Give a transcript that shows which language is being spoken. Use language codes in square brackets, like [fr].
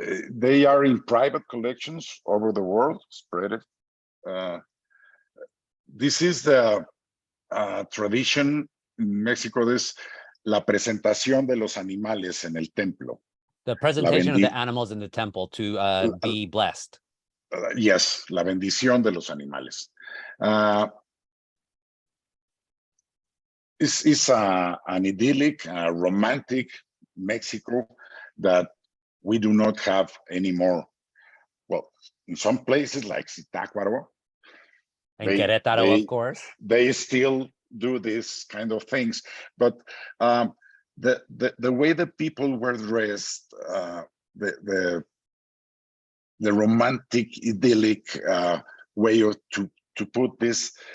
[en] They are in private collections over the world, spread it. This is the tradition in Mexico, this [es] la presentación de los animales en el templo. [en] The presentation of the animals in the temple to be blessed. [es] Yes, la bendición de los animales. [en] It's an idyllic, romantic Mexico that we do not have anymore. Well, in some places like Zitácuaro, and Querétaro, of course, they still do these kind of things. But the way the people were dressed, the romantic, idyllic way to put this.